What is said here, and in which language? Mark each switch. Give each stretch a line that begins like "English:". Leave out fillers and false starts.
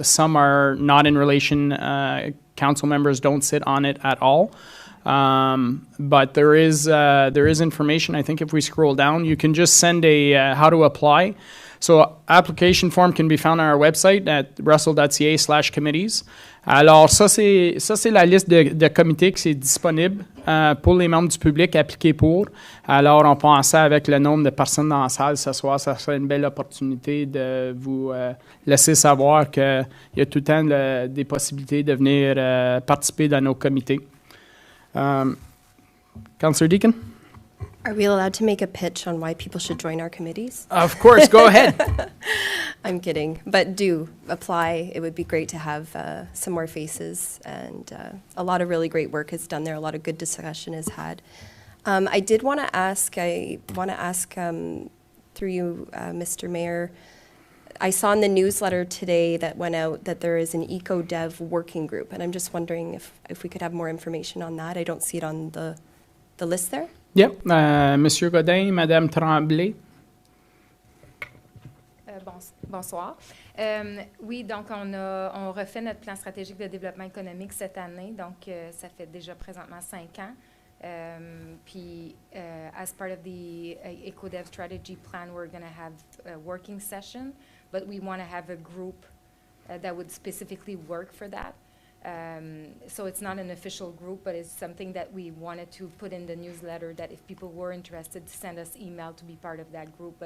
English: Some are not in relation. Council members don't sit on it at all. But there is information. I think if we scroll down, you can just send a how to apply. So application form can be found on our website at russell.ca/committees.
French: Alors ça c'est la liste de comités qui est disponible pour les membres du public appliquer pour. Alors on pensait avec le nombre de personnes dans la salle ce soir, ça serait une belle opportunité de vous laisser savoir qu'il y a tout le temps des possibilités de venir participer dans nos comités.
English: Councillor Deacon? Are we allowed to make a pitch on why people should join our committees? Of course, go ahead. I'm kidding, but do apply. It would be great to have some more faces, and a lot of really great work is done there. A lot of good discussion is had. I did want to ask, through you, Mr. Mayor, I saw in the newsletter today that went out that there is an eco-dev working group, and I'm just wondering if we could have more information on that. I don't see it on the list there.
French: Yep. Monsieur Godin, Madame Tremblay. Bonsoir. Oui, donc on refait notre plan stratégique de développement économique cette année, donc ça fait déjà présentement 5 ans. Puis,
English: as part of the EcoDev strategy plan, we're going to have a working session, but we want to have a group that would specifically work for that. So it's not an official group, but it's something that we wanted to put in the newsletter, that if people were interested, to send us email to be part of that group.